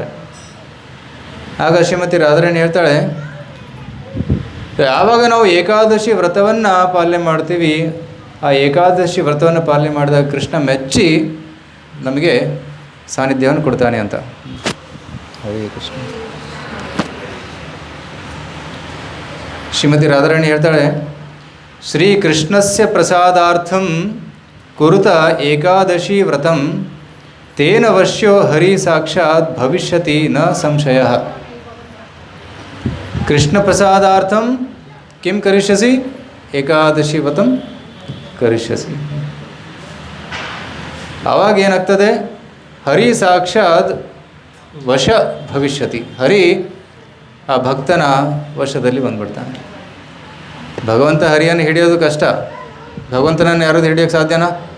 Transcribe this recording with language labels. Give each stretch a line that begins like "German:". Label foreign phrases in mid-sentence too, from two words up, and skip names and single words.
Kannada: ಆಗ ಶ್ರೀಮತಿ ರಾಧಾರಾಣಿ ಹೇಳ್ತಾಳೆ, ಯಾವಾಗ ನಾವು ಏಕಾದಶಿ ವ್ರತವನ್ನು ಪಾಲನೆ ಮಾಡ್ತೀವಿ, ಆ ಏಕಾದಶಿ ವ್ರತವನ್ನು ಪಾಲನೆ ಮಾಡಿದಾಗ ಕೃಷ್ಣ ಮೆಚ್ಚಿ ನಮಗೆ ಸಾನ್ನಿಧ್ಯವನ್ನು ಕೊಡ್ತಾನೆ ಅಂತ.
Sanskrit: ಹರೇ ಕೃಷ್ಣ. ಶ್ರೀಮತಿ ರಾಧಾರಾಣಿ ಹೇಳ್ತಾಳೆ, ಶ್ರೀಕೃಷ್ಣಸ್ಯ ಪ್ರಸಾದಾರ್ಥಂ ಕುರುತ ಏಕಾದಶಿ ವ್ರತಂ ತೇನ ವಶ್ಯೋ ಹರಿ ಸಾಕ್ಷಾತ್ ಭವಿಷ್ಯತಿ ನ ಸಂಶಯ. ಕೃಷ್ಣ ಪ್ರಸಾದಾರ್ಥಂ ಕಿಂ ಕರಿಷ್ಯಸಿ, ಏಕಾದಶಿ ವ್ರತಂ ಕರಿಷ್ಯಸಿ.
Kannada: ಆವಾಗ ಏನಾಗ್ತದೆ,
Sanskrit: ಹರಿ ಸಾಕ್ಷಾತ್ ವಶ ಭವಿಷ್ಯತಿ.
Kannada: ಹರಿ ಆ ಭಕ್ತನ ವಶದಲ್ಲಿ ಬಂದ್ಬಿಡ್ತಾನೆ. ಭಗವಂತ ಹರಿಯನ್ನು ಹಿಡಿಯೋದು ಕಷ್ಟ. ಭಗವಂತನನ್ನು ಯಾರು ಹಿಡಿಯೋಕ್ಕೆ ಸಾಧ್ಯನಾ?